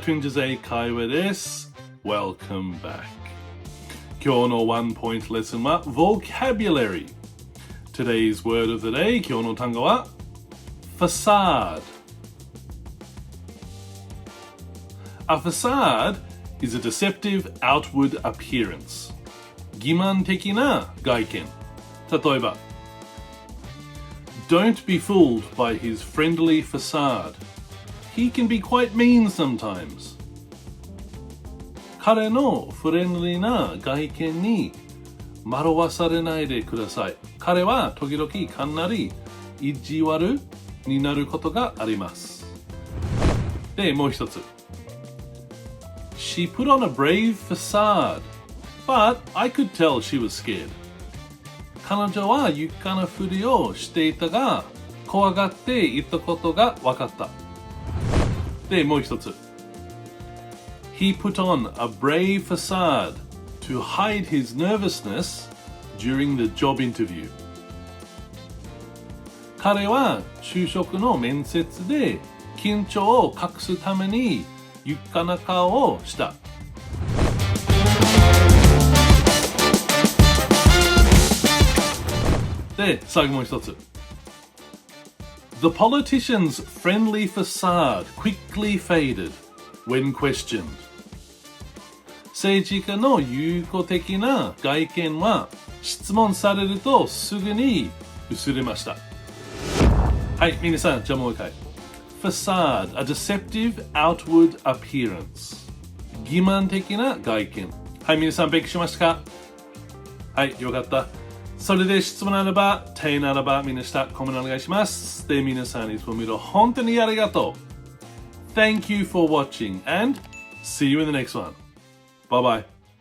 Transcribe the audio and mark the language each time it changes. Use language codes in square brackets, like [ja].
[ja] Twinges 英会話です。 [en] Welcome back。 [ja] 今日のワンポイントレッスンは Vocabulary。 [en] Today's word of the day、 [ja] 今日の単語はFacade. [en] A facade is a deceptive outward appearance. [ja] 欺瞞的な外見。例えば [en] Don't be fooled by his friendly facade. He can be quite mean sometimes. [ja] 彼のフレンドリーな外見に惑わされないでください。彼は時々かなり意地悪になることがあります。で、もう一つ。 [en] She put on a brave facade, but I could tell she was scared. [ja] 彼女は勇敢なふりをしていたが、怖がっていたことが分かった。で、もう一つ。 [en] He put on a brave facade to hide his nervousness during the job interview. [ja] 彼は就職の面接で緊張を隠すために勇敢な顔をした。で、最後もう一つ。 [en] The politician's friendly facade quickly faded when questioned. [ja] 政治家の友好的な外見は質問されるとすぐに薄れました。はい、皆さん、じゃあもう一回。 [en] Facade, a deceptive outward appearance. [ja] 欺瞞的な外見。はい、皆さん、勉強しましたか？はい、よかった。それで質問ならば、手ならば、みんな下、コメントお願いします。で、皆さん、いつも見る本当にありがとう。 [en] Thank you for watching and see you in the next one. Bye bye.